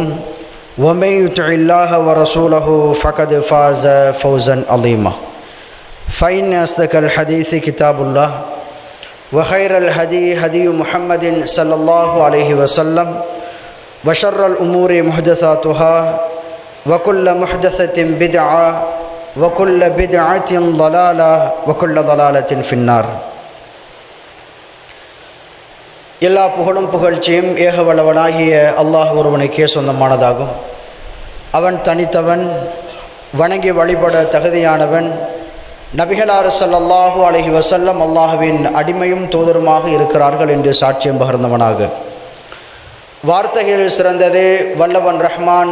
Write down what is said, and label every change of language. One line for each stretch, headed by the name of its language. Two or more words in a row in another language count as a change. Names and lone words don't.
Arabic: ومن يطع الله ورسوله فقد فاز فوزا عظيما فإن أصدق الحديث كتاب الله وخير الهدي هدي محمد صلى الله عليه وسلم وشر الأمور محدثاتها وكل محدثة بدعة وكل بدعة ضلالة وكل ضلالة في النار.
Tamil: எல்லா புகழும் புகழ்ச்சியும் ஏகவளவனாகிய அல்லாஹ் ஒருவனுக்கே சொந்தமானதாகும். அவன் தனித்தவன், வணங்கி வழிபட தகுதியானவன். நபிகளார்
Arabic: صلى الله عليه وسلم
Tamil: அல்லாஹ்வின் அடிமையும் தூதருமாக இருக்கிறார்கள் என்று சாட்சியம் பகர்ந்தவனாக, வார்த்தைகள் சிறந்தது வல்லவன் ரஹ்மான்